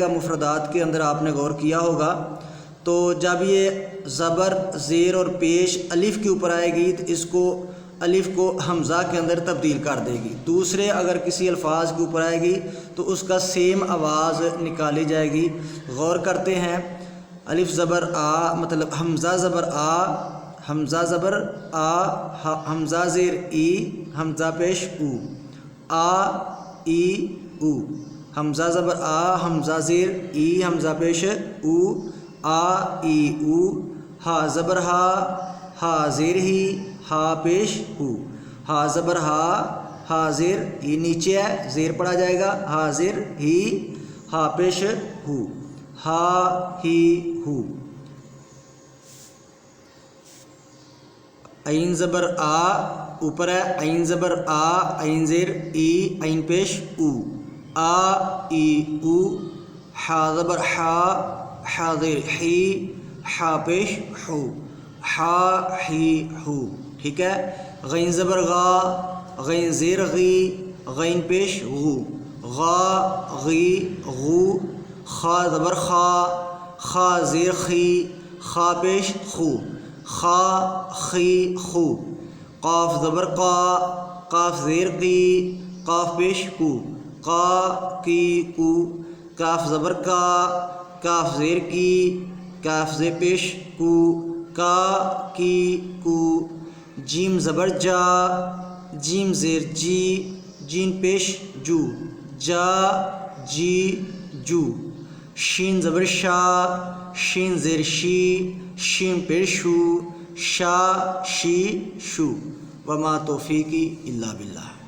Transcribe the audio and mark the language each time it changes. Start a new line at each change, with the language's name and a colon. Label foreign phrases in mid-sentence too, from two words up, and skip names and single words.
Urdu: مفردات کے اندر آپ نے غور کیا ہوگا۔ تو جب یہ زبر، زیر اور پیش الف کے اوپر آئے گی تو اس کو الف کو حمزہ کے اندر تبدیل کر دے گی۔ دوسرے اگر کسی الفاظ کے اوپر آئے گی تو اس کا سیم آواز نکالی جائے گی۔ غور کرتے ہیں، الف زبر آ مطلب حمزہ زبر آ، حمزہ زبر آ، حمزہ زیر ای، حمزہ پیش او، آ ای او، حمزہ زبر آ، حمزہ زیر ای، حمزہ پیش او، آ ای او، ہا زبر ہا، ہا زیر ہی، ہا پیش ہو، ہا زبر ہا، ہا زیر ای نیچے ہے، زیر پڑھا جائے گا، ہا زیر ہی، ہا پیش ہو، ہا ہی ہو۔ عین زبر آ اوپر ہے، عین زبر آ، عین زیر ای، عین پیش او، آ ای او، حا زبر حا، حا زیر حی، حا پیش حو، حا ہی ہو۔ ٹھیک ہے۔ غین زبر غا، غین زیر غی، غین پیش غو، غا غی غو، خا زبر خا، خا زیر خی، خا پیش خو، خا خی خو، قاف زبر قا، قاف زیر قی، قاف پیش کو، قا کی کو، کاف زبر کا، کاف زیر کی، کاف زیر پیش کو، کا کی کو، جیم زبر جا، جیم زیر جی، جین پیش جو، جا جی جو، شین زبر شا، شین زیر شی، شین پیش شو، شا شی شو۔
Arabic: وما توفیقی الا باللہ۔